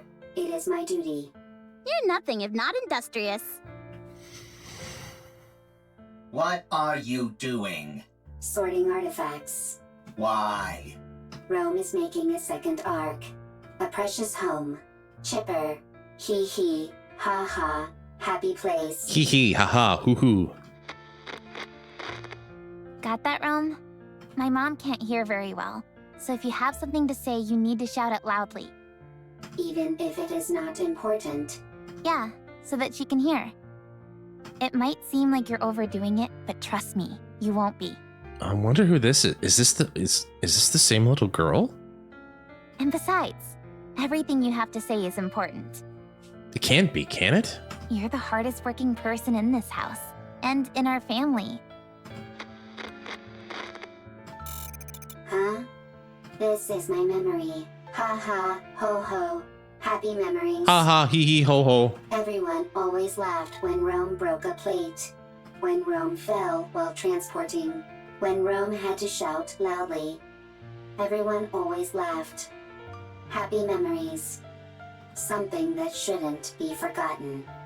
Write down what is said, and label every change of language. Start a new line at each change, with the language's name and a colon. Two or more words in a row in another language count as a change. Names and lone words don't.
English: It is my duty. You're nothing if not industrious. What are you doing? Sorting artifacts. Why? Rome is making a second arc. A precious home. Chipper. Hee hee. Ha ha. Happy place. Hee hee, haha, hoo hoo. Got that, Rome? My mom can't hear very well, so if you have something to say, you need to shout it loudly. Even if it is not important. Yeah, so that she can hear. It might seem like you're overdoing it, but trust me, you won't be. I wonder who this is. Is this the same little girl? And besides, everything you have to say is important. It can't be, can it? You're the hardest working person in this house, and in our family. Huh? This is my memory. Ha ha, ho ho. Happy memories. Ha ha, hee hee, ho ho. Everyone always laughed when Rome broke a plate. When Rome fell while transporting. When Rome had to shout loudly. Everyone always laughed. Happy memories. Something that shouldn't be forgotten.